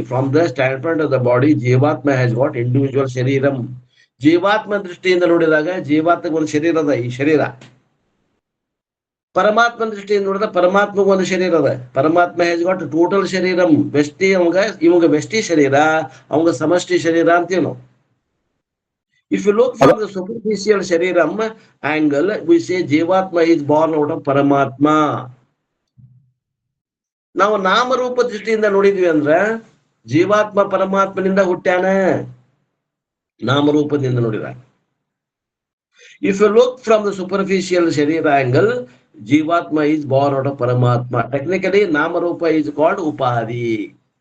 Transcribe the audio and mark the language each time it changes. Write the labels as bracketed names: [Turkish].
[English] From the standpoint of the body, ಜೀವಾತ್ಮ has got individual ಶರೀರಂ. [Kannada] ಜೀವಾತ್ಮ ದೃಷ್ಟಿಯಿಂದ ನೋಡಿದಾಗ ಜೀವಾತ್ಮಕ್ಕೆ ಒಂದು ಶರೀರ ಅದ, ಈ ಶರೀರ. ಪರಮಾತ್ಮ ದೃಷ್ಟಿಯಿಂದ ನೋಡಿದ ಪರಮಾತ್ಮಗ ಒಂದು ಶರೀರ ಅದ. ಪರಮಾತ್ಮ [English] has got total [Kannada] ಶರೀರಂ. ವ್ಯಷ್ಟಿ ಇವಾಗ ವ್ಯಷ್ಟಿ ಶರೀರ, ಅವಂಗ ಸಮಷ್ಟಿ ಶರೀರ ಅಂತೀವಿ ನಾವು. [English] If you look from the superficial shariram angle, we say Jivatma is born out of Paramatma. [Kannada] ನಾವು ನಾಮರೂಪ ದೃಷ್ಟಿಯಿಂದ ನೋಡಿದ್ವಿ ಅಂದ್ರ ಜೀವಾತ್ಮ ಪರಮಾತ್ಮನಿಂದ ಹುಟ್ಟ್ಯಾನ. ನಾಮರೂಪದಿಂದ ನೋಡಿದಾಗ. [English] If you look from the superficial sharira angle, Jivatma is born out of Paramatma. Technically, Namarupa is called Upadi.